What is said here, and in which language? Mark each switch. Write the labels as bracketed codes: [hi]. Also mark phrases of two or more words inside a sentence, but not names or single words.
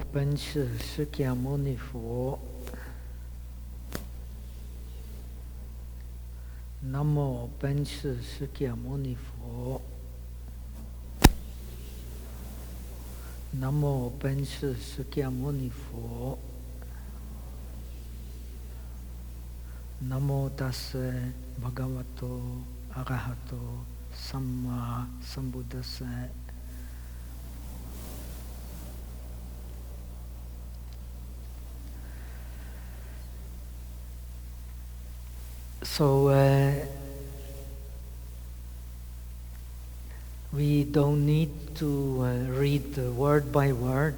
[zh] 本师释迦牟尼佛，南无本师释迦牟尼佛，南无本师释迦牟尼佛， [pi] 南无ตัสสะภะคะวะโตอะระหะโตสัมมาสัมพุทธัสสะ [en] So we don't need to read word by word.